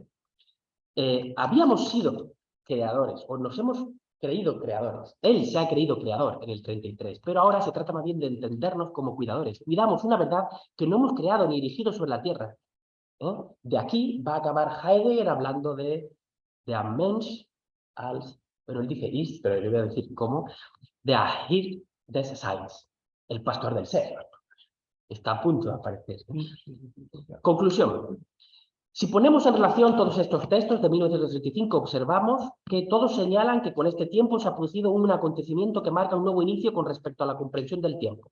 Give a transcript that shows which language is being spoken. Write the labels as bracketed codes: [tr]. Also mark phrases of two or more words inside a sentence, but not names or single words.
[es] Habíamos sido creadores, o nos hemos creído creadores. Él se ha creído creador en el 33, pero ahora se trata más bien de entendernos como cuidadores. Cuidamos una verdad que no hemos creado ni erigido sobre la tierra. De aquí va a acabar Heidegger hablando de [de] ein Mensch als, [es] bueno, él dice ist, pero yo voy a decir cómo, [de] der Hirte des Seins, [es] el pastor del ser. Está a punto de aparecer. Conclusión. Si ponemos en relación todos estos textos de 1935, observamos que todos señalan que con este tiempo se ha producido un acontecimiento que marca un nuevo inicio con respecto a la comprensión del tiempo.